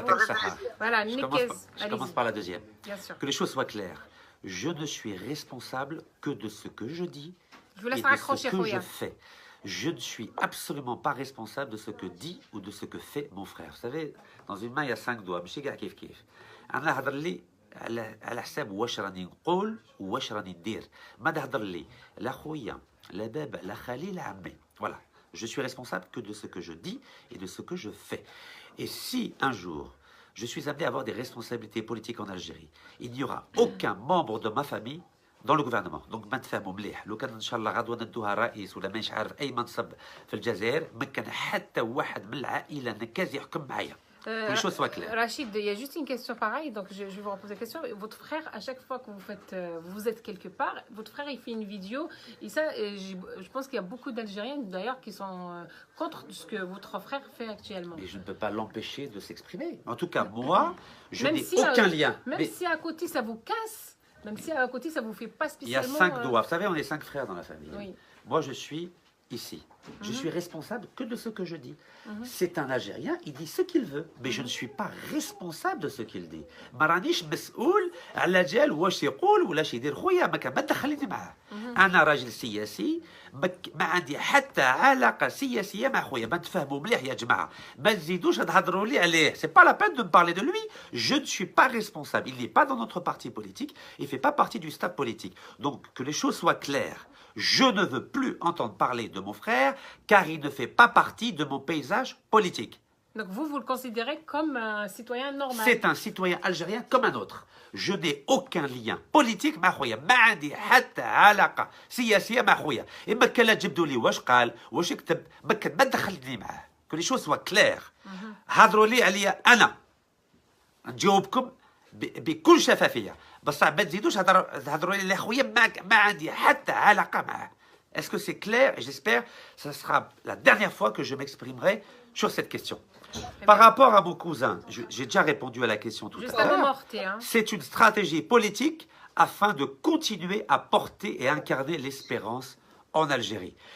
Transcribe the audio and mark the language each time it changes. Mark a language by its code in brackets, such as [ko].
[fr] vous. Voilà, je commence par la deuxième. Bien sûr. Que les choses soient claires. Je ne suis responsable que de ce que je dis et de ce que je fais. Je ne suis absolument pas responsable de ce que dit ou de ce que fait mon frère. Vous savez, dans une main, il y a 5 doigts. [ar] ماشي كاع كيف كيف. أنا هضر لي على حساب واش راني نقول واش راني ندير. ما تهضر لي لا خويا لا بابا لا خالي لا عمي. [fr] Voilà. Je suis responsable que de ce que je dis et de ce que je fais. Et si un jour je suis amené à avoir des responsabilités politiques en Algérie, il n'y aura aucun membre de ma famille dans le gouvernement. Donc [ar] ما نتفاهموا مليح. لو كان ان شاء الله غدوه ندوها رئيس ولا مانيش عارف اي منصب في الجزائر ما كان حتى واحد من العائله نكاز يحكم معايا. [fr] Les choses soient claires. Rachid, il y a juste une question pareille, donc je vais vous reposer la question. Votre frère, à chaque fois que vous êtes quelque part, votre frère il fait une vidéo, et ça, je pense qu'il y a beaucoup d'Algériens d'ailleurs qui sont contre ce que votre frère fait actuellement. Et je ne peux pas l'empêcher de s'exprimer. En tout cas, moi, je n'ai aucun lien. Même si à côté ça vous casse, même si à côté ça vous fait pas spécialement. Il y a 5 doigts. Vous savez, on est 5 frères dans la famille. Oui. Moi, je suis ici. Je suis responsable que de ce que je dis. C'est un Algérien, il dit ce qu'il veut, mais je ne suis pas responsable de ce qu'il dit. [ar] ما رانيش مسؤول على جال واش يقول ولا شي يدير خويا ما تدخليني معاه. أنا راجل سياسي ما عندي حتى علاقة سياسية مع خويا. ما نتفاهموا مليح يا جماعة. ما تزيدوش تهضروا لي عليه. [fr] C'est pas la peine de me parler de lui. Je ne suis pas responsable. Il n'est pas dans notre parti politique. Il fait pas partie du staff politique. Donc que les choses soient claires. Je ne veux plus entendre parler de mon frère car il ne fait pas partie de mon paysage politique. Donc vous le considérez comme un citoyen normal. C'est un citoyen algérien comme un autre. Je n'ai aucun lien politique [ar] مع خويا. ما عندي حتى علاقة سياسية مع خويا. إما كان لا تجبدوا لي واش قال واش كتب ما تدخلني معاه. [fr] Que les choses soient claires. [ar] هضروا لي عليا أنا. نجاوبكم بكل شفافية. بصح ما تزيدوش تهضروا لي خويا ما عندي حتى علاقة معاه. [fr] Est-ce que c'est clair? Et j'espère que ce sera la dernière fois que je m'exprimerai sur cette question. Par rapport à mon cousin, j'ai déjà répondu à la question tout à l'heure. C'est une stratégie politique afin de continuer à porter et incarner l'espérance en Algérie.